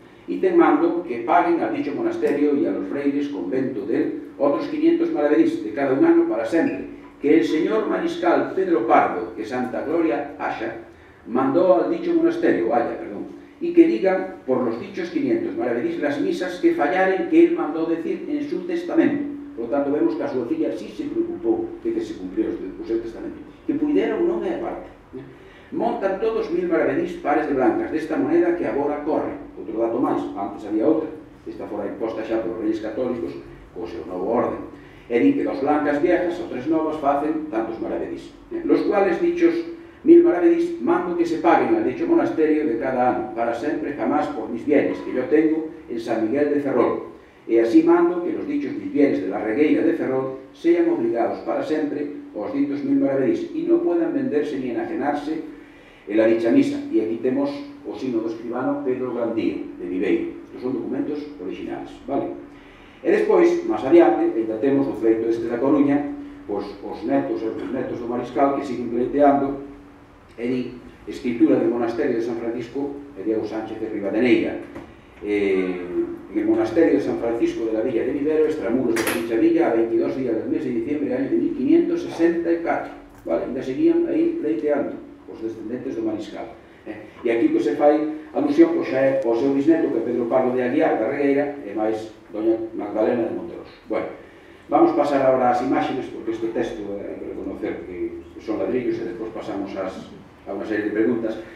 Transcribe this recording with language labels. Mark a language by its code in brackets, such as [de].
[es] Y te mando que paguen al dicho monasterio y a los frailes convento de él otros 500 maravedís de cada un ano para sempre, que el señor mariscal Pedro Pardo, que Santa Gloria haya, mandó al dicho monasterio, y que digan por los dichos 500 maravedís las misas que fallaren que él mandó decir en su testamento. [gl] Por lo tanto, vemos que a súa filla sí se preocupou de que se cumpriera o seu testamento, que puidera ou non é a parte. [es] Montan todos 1000 maravedís pares de blancas desta moneda que agora corre. [gl] Outro dato máis, antes había outra, esta fora imposta xa por reyes católicos co seu novo orden. E di que dos blancas viejas ou 3 novas facen tantos maravedís, [es] los cuales dichos 1000 maravedís mando que se paguen al dicho monasterio de cada ano, para sempre jamás por mis bienes que yo tengo en San Miguel de Ferrol. E así mando que los dichos mis bienes de la Regueira de Ferrol sean obligados para sempre aos ditos 1000 maravedís e non puedan venderse ni enajenarse en la dicha misa. [gl] E aquí temos o signo do escribano Pedro Grandío, de Viveiro. Estos son documentos originales, vale? E despois, máis adiante, ainda temos o feito este da Coruña, pois os netos e os netos do mariscal que siguen pleiteando, e di escritura del monasterio de San Francisco de Diego Sánchez de Rivadeneira. [es] En el monasterio de San Francisco de la Villa de Vivero, extramuros de dicha villa, a 22 días del mes de diciembre del año de 1564. [gl] Vale, ainda seguían aí pleiteando os descendentes do mariscal. E aquí que se fai alusión pois xa é o seu bisneto, que é Pedro Pardo de Aguiar da Regueira, e máis doña Magdalena de Monteros. Bueno, vamos pasar agora ás imágenes, porque este texto hai que reconocer que son ladrillos, e despois pasamos a unha serie de preguntas.